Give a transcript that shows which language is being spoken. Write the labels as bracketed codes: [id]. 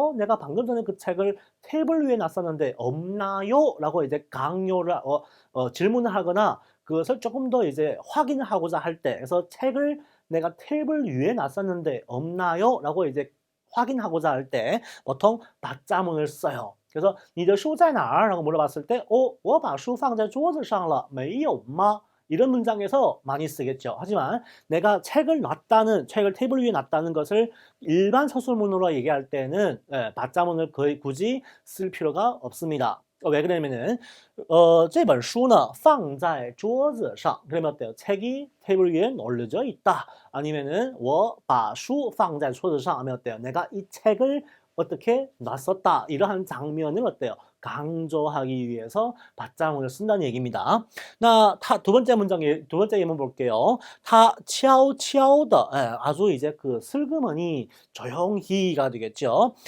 [ko] 내가 방금 전에 그 책을 테이블 위에 놨었는데 없나요? 라고 이제 강요를 질문을 하거나 그것을 조금 더 이제 확인을 하고자 할 때, 그래서 책을 내가 테이블 위에 놨었는데 없나요? 라고 이제 확인하고자 할 때 보통 받자문을 써요. 그래서 [zh] 你的书在哪儿? [ko] 라고 물어봤을 때 [zh] 我把书放在桌子上了没有吗? [ko] 이런 문장에서 많이 쓰겠죠. 하지만 내가 책을 테이블 위에 놨다는 것을 일반 서술문으로 얘기할 때는 받자문을 거의 굳이 쓸 필요가 없습니다. 왜 그러냐면은 [zh] 这本书呢放在桌子上. [ko] 그러면 어때요? 책이 테이블 위에 올려져 있다. 아니면은 [zh] 我把书放在桌子上 [ko] 하면 어때요? 내가 이 책을 어떻게 놨었다. 이러한 장면을 어때요? 강조하기 위해서 받자문을 쓴다는 얘기입니다. 두 번째 예문 볼게요. [zh] 他悄悄的, [ko] 아주 이제 그 슬그머니 조용히가 되겠죠.